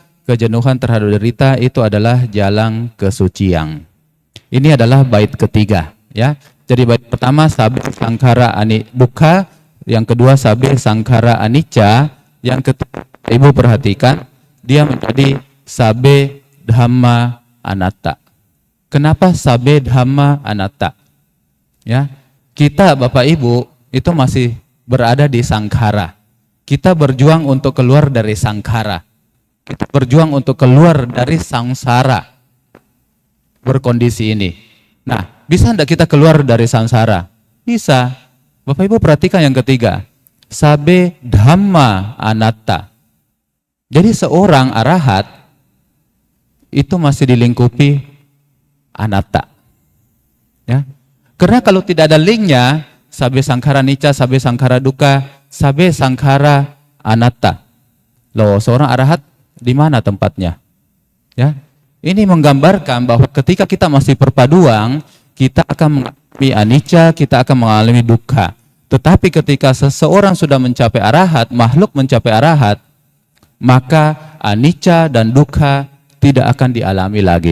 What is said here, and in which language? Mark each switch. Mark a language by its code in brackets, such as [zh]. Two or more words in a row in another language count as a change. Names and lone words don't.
[id] Kejenuhan terhadap derita itu adalah jalan kesucian. Ini adalah bait ketiga, ya. Jadi bait pertama [pi] sabe sangkara ani dukkha, [id] yang kedua [pi] sabe sangkara anicca, [id] yang ketiga Ibu perhatikan dia menjadi [pi] sabe dhamma anatta. [id] Kenapa [pi] sabe dhamma anatta? [id] Ya, kita Bapak Ibu itu masih berada di sangkara. Kita berjuang untuk keluar dari sangkara. Kita berjuang untuk keluar dari samsara berkondisi ini. Nah, bisa enggak kita keluar dari samsara? Bisa. Bapak Ibu perhatikan yang ketiga. [pi] Sabe dhamma anatta. [id] Jadi seorang arahat itu masih dilingkupi anatta. Ya. Karena kalau tidak ada linknya, [pi] sabe sangkara nicca, sabe sangkara dukkha, sabe sangkara anatta. [id] Loh, seorang arahat di mana tempatnya? Ya. Ini menggambarkan bahwa ketika kita masih perpaduan, kita akan mengalami anicca, kita akan mengalami dukkha. Tetapi ketika seseorang sudah mencapai arahat, makhluk mencapai arahat, maka anicca dan dukkha tidak akan dialami lagi.